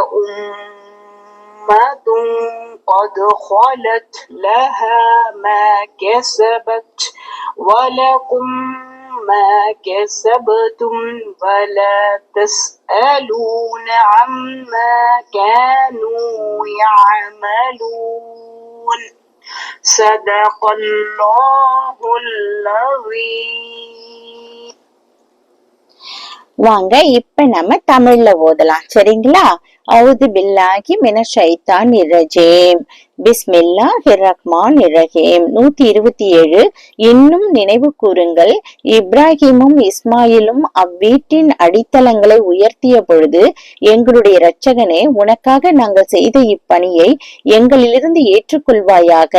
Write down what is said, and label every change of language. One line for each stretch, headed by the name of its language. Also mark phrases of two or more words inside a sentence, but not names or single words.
Arabic: أمة قد خلت لها ما كسبت ولكم ما كسبتم ولا تسألون عما كانوا يعملون صدق الله العظيم.
Tamil: வாங்க இப்ப நம்ம தமிழ்ல ஓதலாம், சரிங்களா?
Arabic: أعوذ بالله من الشيطان الرجيم. بسم الله الرحمن الرحيم. 127.
Tamil: இன்னும் நினைவு கூறுங்கள், இப்ராஹிமும் இஸ்மாயிலும் அவ்வீட்டின் அடித்தளங்களை உயர்த்திய பொழுது, எங்களுடைய இரட்சகனே, உனக்காக நாங்கள் செய்த இப்பணியை எங்களிலிருந்து ஏற்றுக்கொள்வாயாக.